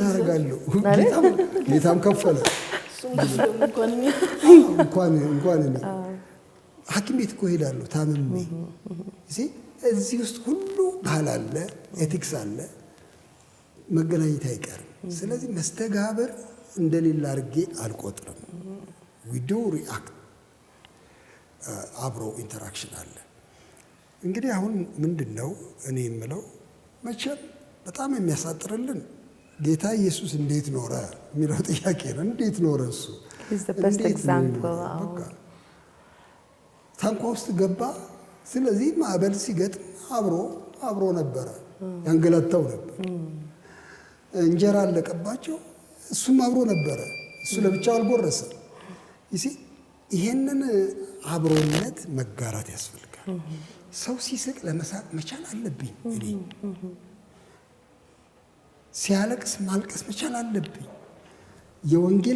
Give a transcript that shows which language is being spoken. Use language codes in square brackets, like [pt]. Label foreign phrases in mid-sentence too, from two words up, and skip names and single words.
[am] ምን አደርጋለሁ ጌታም ከፈለ እንኳን እኔ ሐኪም ቤት እኮ ሄዳለሁ ታምሜ እዚህ ውስጥ ሁሉ ባህል አለ ኤቲክስ አለ መገናኘት አይቀርም ስለዚህ መስተጋብር እንደሌላ አድርጌ አልቆጥርም [en] we do react [am] አብሮ ኢንተራክሽን አለ እንግዲህ አሁን ምንድነው እኔ የምለው መቼም በጣም የሚያሳጥርልን ጌታ ኢየሱስ እንዴት ኖረ የሚለው ጥያቄ ነው እንዴት ኖረ እሱ [en] is the best example [am] ታንኳ ውስጥ ገባ ስለዚህ ማዕበል ሲገጥም አብሮ ነበረ ያንገላታው ነበር እንጀራ አለቀባቸው እሱም አብሮ ነበረ እሱ ለብቻው አልጎረሰም ይሄንን አብሮነት መጋራት ያስፈልጋል ሰው ሲስቅ ለመሳቅ መቻል አለብኝ እኔ ሲያለቅስ ማልቀስ መቻል አለብኝ የወንጌል